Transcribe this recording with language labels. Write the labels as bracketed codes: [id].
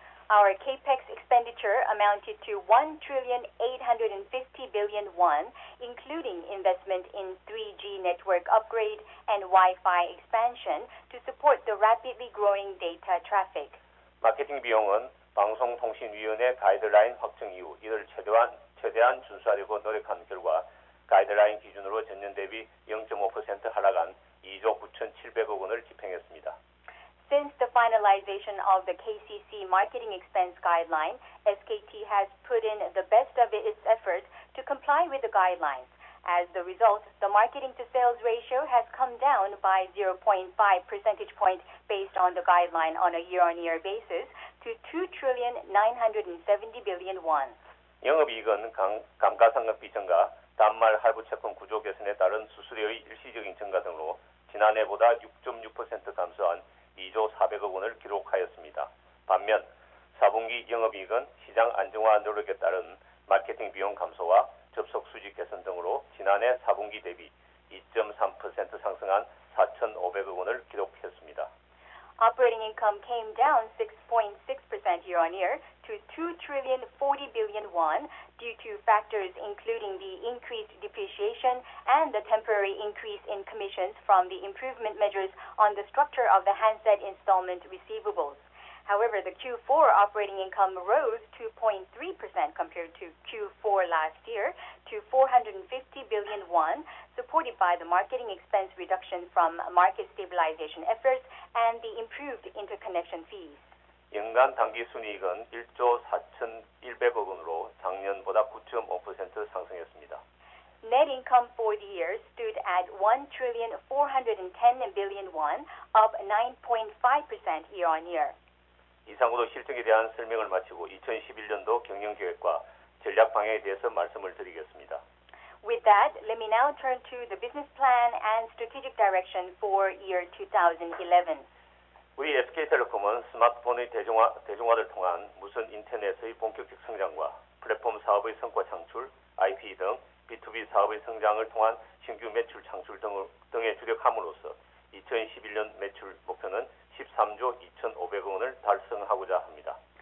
[en] Our capex expenditure amounted to 1,850 billion won, including investment in 3G network upgrade and Wi-Fi expansion to support the rapidly growing data traffic. [ko] 마케팅 비용은 방송통신위원회 가이드라인 확정 이후 이를 최대한 준수하려고 노력한 결과 가이드라인 기준으로 전년 대비 0.5% 하락한 2조 9,700억 원을 집행했습니다. [en] Since the finalization of the KCC marketing expense guideline, SKT has put in the best of its effort to comply with the guidelines. As the result, the marketing to sales ratio has come down by 0.5 percentage point based on the guideline on a year-on-year basis to 2,970 billion won. [ko] 영업이익은 감가상각비 증가, 단말 할부 채권 구조 개선에 따른 수수료의 일시적인 증가 등으로 지난해보다 6.6% 감소한 2조 400억 원을 기록하였습니다. 반면 4분기 영업이익은 시장 안정화 노력에 따른 마케팅 비용 감소와 접속 수지 개선 등으로 지난해 4분기 대비 2.3% 상승한 4,500억 원을 기록했습니다. [en] Operating income came down 6.6% year-on-year to 2,040 billion won due to factors including the increased depreciation and the temporary increase in commissions from the improvement measures on the structure of the handset installment receivables. However, the Q4 operating income rose 2.3% compared to Q4 last year to 450 billion won, supported by the marketing expense reduction from market stabilization efforts and the improved interconnection fees. [ko] 연간 당기순이익은 1조 4,100억 원으로 작년보다 9.5% 상승했습니다. [en] Net income for the year stood at 1,410 billion won, up 9.5% year-on-year. [ko] 이상으로 실적에 대한 설명을 마치고 2011년도 경영계획과 전략 방향에 대해서 말씀을 드리겠습니다. [en] With that, let me now turn to the business plan and strategic direction for year 2011. [ko] 우리 SK텔레콤은 스마트폰의 대중화를 통한 무선 인터넷의 본격적 성장과 플랫폼 사업의 성과 창출, IP 등 B2B 사업의 성장을 통한 신규 매출 창출 등에 주력함으로써 2011년 매출 목표는 13조 2,500억 원을 달성하고자 합니다.